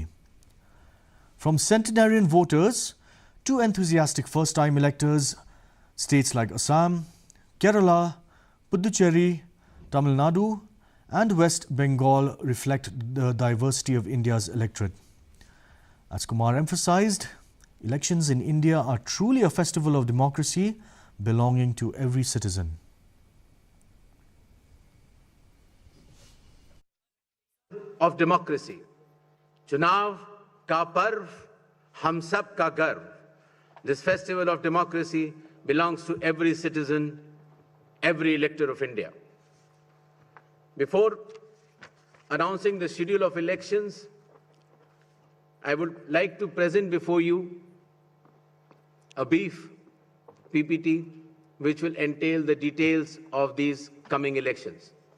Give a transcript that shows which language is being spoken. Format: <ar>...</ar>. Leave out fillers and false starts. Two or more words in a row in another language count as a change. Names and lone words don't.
<en>From centenarian voters to enthusiastic first-time electors, states like Assam, Kerala, Puducherry, Tamil Nadu and West Bengal reflect the diversity of India's electorate. As Kumar emphasized, elections in India are truly a festival of democracy belonging to every citizen. Of democracy,</en> <hi>चुनाव का पर्व, हम सब का गर्व.</hi> <en>This festival of democracy belongs to every citizen, every elector of India. Before announcing the schedule of elections, I would like to present before you a brief PPT which will entail the details of these coming elections.</en>